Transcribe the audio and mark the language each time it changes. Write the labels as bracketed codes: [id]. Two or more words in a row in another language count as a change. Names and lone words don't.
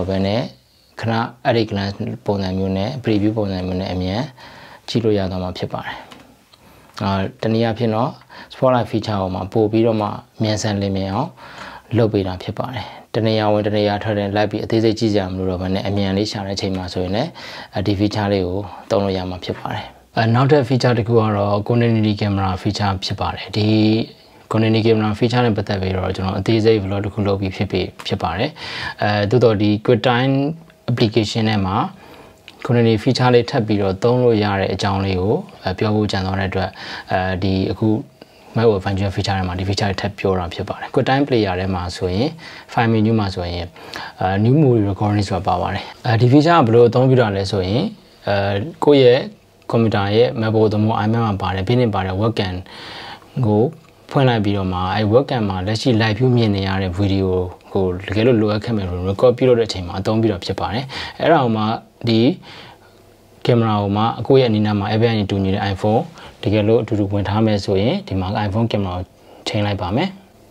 [my] ဘဲနဲ့ခဏအဲ့ဒီ glance ပုံစံမျိုးနဲ့ preview ပုံစံမျိုးနဲ့အမြန်ကြည့်လို့ရတော့မှာဖြစ်ပါတယ်တနည်းအားဖြင့်တော့ [en] spotlight feature [my] ကိုမှပို့ပြီးတော့မှမြန်ဆန်လင်းမြန်အောင်လုပ်ပေးတာဖြစ်ပါတယ်တနေရာဝင်တနေရာထွက်တဲ့လိုက်ပြီးအသေးစိတ်ကြည့်ကြမလို့တော့ဘဲနဲ့အမြန်လေးရှာတဲ့အချိန် မှာဆိုရင်လည်းဒီ feature လေးကိုသုံးလို့ရမှာဖြစ်ပါတယ်နောက်ထပ် feature တစ်ခုကတော့ [en] continuity camera feature [my] ဖြစ်ပါတယ်ဒီ [en] continuity camera feature [my] နဲ့ပတ်သက်ပြီးတော့ကျွန်တော်အသေးစိတ် vlog တစ်ခုလုပ်ပြီးဖြစ်ပါတယ်သို့တော့ဒီ [en] Quicktime application [my] ထဲ မှာ [en] continuity feature [my] လေးထပ်ပြီးတော့သုံးလို့ရတဲ့အကြောင်းလေးကိုပြောဖို့ကြံသွားတဲ့အတွက်ဒီအခု [en] macOS Ventura feature [my] ထဲမှာဒီ feature ထပ်ပြောတာဖြစ်ပါတယ် [en] Quicktime player [my] ထဲမှာ ဆိုရင် [en] file menu [my] မှာဆိုရင် [en] new movie recording [my] ဆိုတာပါပါတယ်ဒီ feature ကဘယ်လိုအသုံးပြုတာလဲဆိုရင်ကိုယ့်ရဲ့ကွန်ပျူတာရဲ့ macOS သို့မဟုတ် iMac မှာပါတယ်ပြီးနေပါတယ် webcam ကိုဖွင့်လိုက်ပြီးတော့မှအဲ webcam မှာလက်ရှိ [en] live view [my] မြင်နေရတဲ့ video ကိုတကယ်လို့လိုအပ်ခဲ့မယ်လို့ record ပြုလုပ်တဲ့အချိန်မှာအသုံးပြုတာဖြစ်ပါတယ်အဲ့ဒါမှဒီ camera ကိုမှအခုရဲ့အနီးနားမှာ Apple နဲ့တူညီတဲ့ iPhone တကယ်လို့အတူတူဝင်ထားမယ်ဆိုရင်ဒီမှာ [en] iPhone camera [my] ကိုချိန်လိုက်ပါမယ်